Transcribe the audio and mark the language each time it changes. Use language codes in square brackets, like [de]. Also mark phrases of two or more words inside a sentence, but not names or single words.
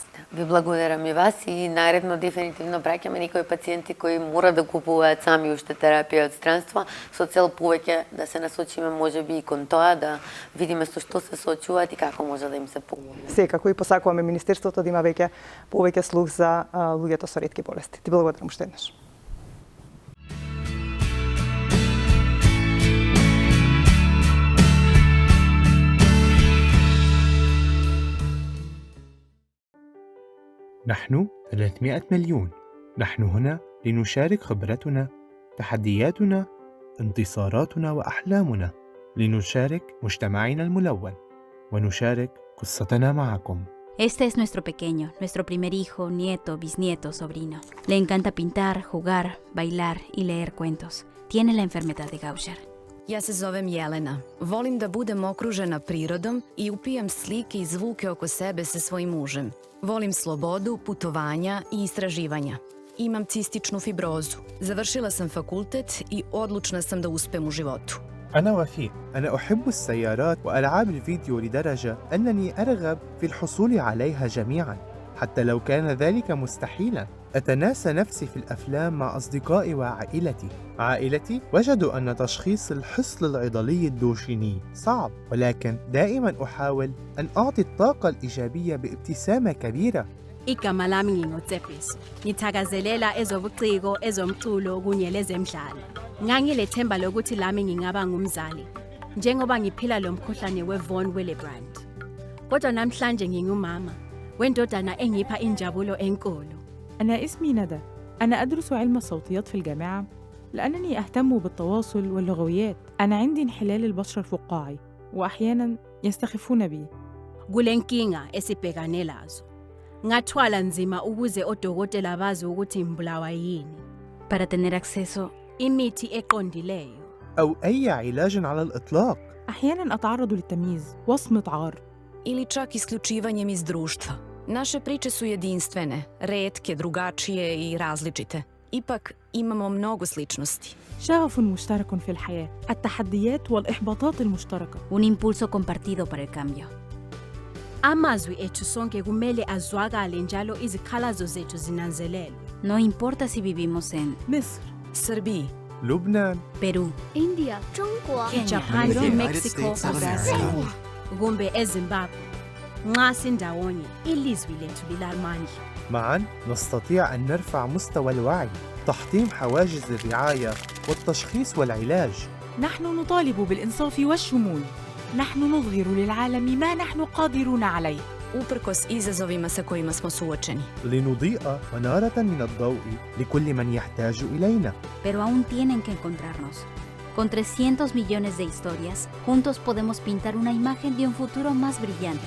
[mk] Ви благодарам и вас и наредно дефинитивно праќаме некои пациенти кои мора да купуваат сами уште терапија од странство со цел повеќе да се насочиме можеби и кон тоа да видиме со што се соочуваат и како може да им се помогне. Секако и посакуваме Министерството да има повеќе слух за луѓето со ретки болести. Ти благодарам уште еднаш. [ar] نحن 300 مليون. نحن هنا لنشارك خبرتنا، تحدياتنا، انتصاراتنا وأحلامنا لنشارك مجتمعنا الملون ونشارك قصتنا معكم. [es] Este es nuestro pequeño, nuestro primer hijo, nieto, bisnieto, sobrino. Le encanta pintar, jugar, bailar y leer cuentos. Tiene la enfermedad de Gaucher. [sr] Ja se zovem Jelena. Volim da budem okružena prirodom i upijam slike i zvuke oko sebe sa svojim mužem. Volim slobodu, putovanja i istraživanja. Imam cističnu fibrozu. Završila sam fakultet i odlučna sam da uspem u životu. [ar] أنا وفيء. أنا أحب السيارات وألعاب الفيديو لدرجة أنني أرغب في الحصول عليها جميعاً حتى لو كان ذلك مستحيلاً. أتناسى نفسي في الأفلام مع أصدقائي وعائلتي. عائلتي وجدوا أن تشخيص الحصل العضلي الدوشيني صعب، ولكن دائماً أحاول أن أعطي الطاقة الإيجابية بابتسامة كبيرة. [nd] igama lami ngingoTsepiso. Ngithakazelela ezobuciko, ezomculo kunye lezemidlalo. Ngangilethemba lokuthi lami ngingaba ngumzali njengoba ngiphila lo mkhuhlane weVon Willebrand. Kodwa namhlanje ngingumama wendodana engipha injabulo enkulu. [ar] أنا اسمي ندى. أنا أدرس علم الصوتيات في الجامعة لأنني أهتم بالتواصل واللغويات. أنا عندي انحلال البشرة الفقاعي وأحياناً يستخفون بي. [nd] Kule nkinga esibhekane lazo ngathwala nzima ukuze odokotela bazi ukuthi ngibulawa yini. [es] Para tener acceso, [nd] Imithi eqondileyo. [ar] أو أي علاج على الإطلاق. أحياناً أتعرض للتمييز، وصمة عار. [sr] Ili čak isključivanjem iz društva. Naše priče su jedinstvene, retke, drugačije i različite. Ipak imamo mnogo sličnosti. [ar] شغف مشترك في الحياة، التحديات والإحباطات المشتركة. [es] un impulso compartido para el cambio. [nd] Amazwi ethu sonke kumele azwakale njalo izikhalazo zethu zinanzelelwe. [es] No importa si vivimos en مصر، Srbiji, لبنان، Perú, India, 中国 Japan, United Mexico, States of Brazil, America. [nd] kumbe eZimbabwe. Nxa sindawonye ilizwi lethu lilamandla. [ar] معاً نستطيع أن نرفع مستوى الوعي، تحطيم حواجز الرعاية والتشخيص والعلاج. نحن نطالب بالإنصاف والشمول. نحن نظهر للعالم ما نحن قادرون عليه. [sr] uprkos izazovima sa kojima smo suočeni. [ar] لنضيء منارة من الضوء لكل من يحتاج إلينا. [es] pero aún tienen que encontrarnos. Con 300 millones de historias, juntos podemos pintar una imagen de un futuro más brillante.